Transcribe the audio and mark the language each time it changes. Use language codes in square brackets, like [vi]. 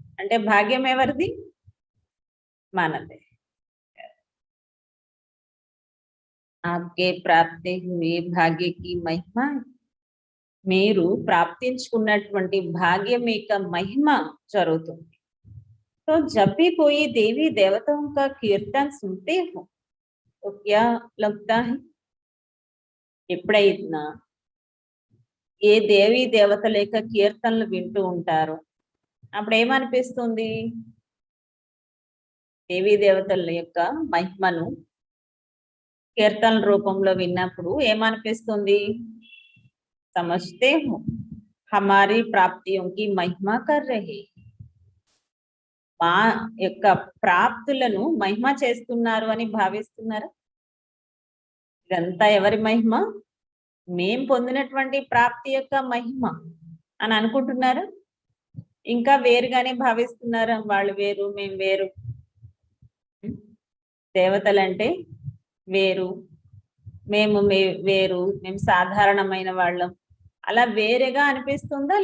[te] అంటే భాగ్యం ఎవరిది? మనదే. [hi] आपके प्राप्ति हुए भाग्य की महिमा, [te] మీరు ప్రాప్తించుకున్నటువంటి భాగ్యం యొక్క మహిమ జరుగుతుంది. [hi] तो जब भी कोई देवी देवताओं का कीर्तन सुनते हो तो क्या लगता है? [te] ఎప్పుడైనా ఏ దేవి దేవతల యొక్క కీర్తనలు వింటూ ఉంటారో అప్పుడు ఏమనిపిస్తుంది? దేవీ దేవతల యొక్క మహిమను కీర్తన రూపంలో విన్నప్పుడు ఏమనిపిస్తుంది? [hi] समझते हो हमारी प्राप्तियों की महिमा कर रहे, [te] మా యొక్క ప్రాప్తులను మహిమ చేస్తున్నారు అని భావిస్తున్నారా? ఇదంతా ఎవరి మహిమ? మేం పొందినటువంటి ప్రాప్తి యొక్క మహిమ అని అనుకుంటున్నారా? ఇంకా వేరుగానే భావిస్తున్నారా? వాళ్ళు వేరు, మేం వేరు, దేవతలంటే వేరు, మేము వేరు, మేము సాధారణమైన వాళ్ళం, అలా వేరేగా అనిపిస్తుందా?